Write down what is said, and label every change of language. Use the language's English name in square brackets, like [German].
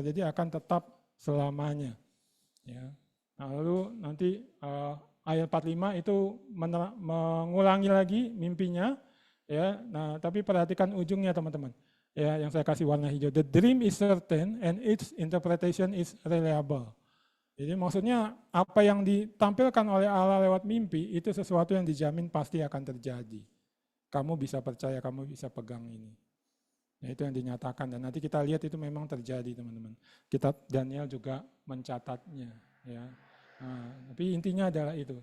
[Indonesian] Jadi akan tetap selamanya. Ya. Nah, lalu nanti ayat 45 itu mengulangi lagi mimpinya. Ya, nah tapi perhatikan ujungnya teman-teman. Ya, yang saya kasih warna hijau. [English] The dream is certain and its interpretation is reliable. [Indonesian] Jadi maksudnya apa yang ditampilkan oleh Allah lewat mimpi itu sesuatu yang dijamin pasti akan terjadi. Kamu bisa percaya, kamu bisa pegang ini. Nah, itu yang dinyatakan dan nanti kita lihat itu memang terjadi teman-teman. Kitab Daniel juga mencatatnya. Ya. Nah, tapi intinya adalah itu.